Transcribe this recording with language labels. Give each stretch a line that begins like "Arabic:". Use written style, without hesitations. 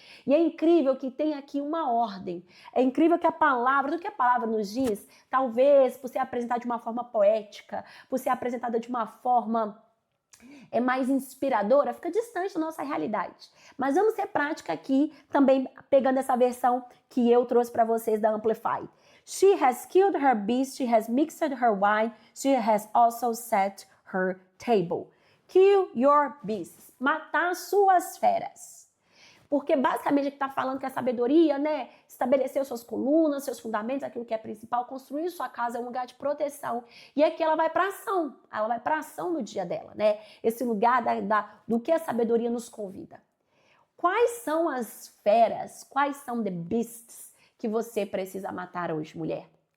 Portuguese: E é incrível que tem aqui uma ordem. É incrível que a palavra, do que a palavra nos diz, talvez por ser apresentada de uma forma poética, por ser apresentada de uma forma mais inspiradora, fica distante da nossa realidade. Mas vamos ser prática aqui, também pegando essa versão que eu trouxe para vocês da Amplify.
English: She has killed her beast, she has mixed her wine, she has also set her table. Kill your beasts.
Portuguese: Matar suas feras. Porque basicamente está falando que a sabedoria, né, estabeleceu suas colunas, seus fundamentos, aquilo que é principal, construir sua casa é um lugar de proteção. E aqui ela vai para ação, no dia dela, né? Esse lugar do que a sabedoria nos convida. Quais são as feras, quais são
English: the beasts
Portuguese: que você precisa matar hoje, mulher?